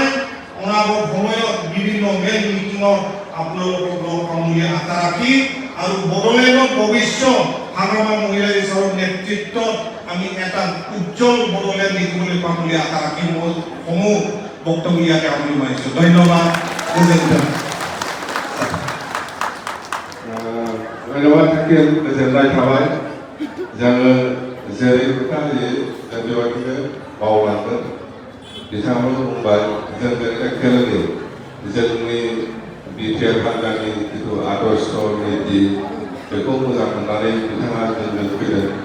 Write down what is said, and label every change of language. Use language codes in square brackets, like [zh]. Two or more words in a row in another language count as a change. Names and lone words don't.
[as] অনাগত সময়ত বিভিন্ন মেল মিটিঙত আপোনালোকক লগ পাম বুলি আশা ৰাখি আৰু বড়োলেণ্ডৰ ভৱিষ্যত হাগ্ৰামা মহিলা নেচাৰৰ নেতৃত্বত আমি এটা উজ্জ্বল বড়োলেণ্ড দেখিবলৈ পাম বুলি আশা ৰাখি মই সমূহ বক্তব্য ইয়াতে আমি মানিছো। ধন্যবাদ। [brx] धन्यवाद थाखिल गोजोननाय थाबाय। जोङो जेरै खोथा होयो जों बेबायदिनो मावलांगोन। बिथाङाबो बुंबाय जोङो एखेलगे जोंनि बिटिआर हान्जानि जिथु आदर्श नीति बेखौ मोजां मोननानै बिथाङा जोंनो फैदों।